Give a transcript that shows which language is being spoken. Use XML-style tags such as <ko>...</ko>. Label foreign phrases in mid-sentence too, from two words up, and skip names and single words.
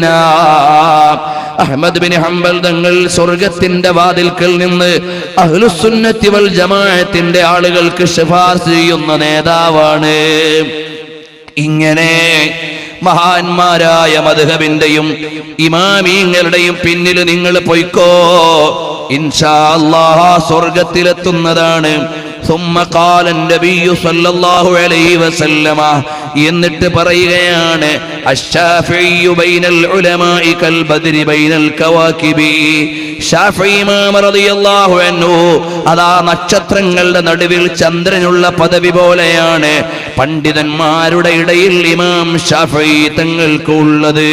<ml>അഹ്മദ് ബിൻ ഹംബൽ തങ്ങൾ സ്വർഗത്തിന്റെ വാതിൽക്കൽ നിന്ന്</ml> <ar>أهل السنة والجماعة</ar> <ml>ആളുകൾക്ക് ശുപാർശ ചെയ്യുന്ന നേതാവാണ്. ഇങ്ങനെ മഹാന്മാരായ മദ്ഹബിന്റെയും ഇമാമീങ്ങളുടെയും പിന്നിൽ നിങ്ങൾ പോയിക്കോ,</ml> <ar>إن شاء الله</ar> <ml>സ്വർഗത്തിലെത്തുന്നതാണ്.</ml> <ar>ثم قال النبي صلى الله عليه وسلم,</ar> <ml>എന്നിട്ട് പറയുകയാണ്,</ml> <ar>الشافعي بين العلماء كالبدر بين الكواكب.</ar> <ml>ശാഫിഈ ഇമാം</ml> <ar>رضي الله عنه</ar> <ml>അതാ നക്ഷത്രങ്ങളുടെ നടുവിൽ ചന്ദ്രനുള്ള പദവി പോലെയാണ് പണ്ഡിതന്മാരുടെ ഇടയിൽ ഇമാം ശാഫിഈ തങ്ങൾക്ക് ഉള്ളത്.</ml>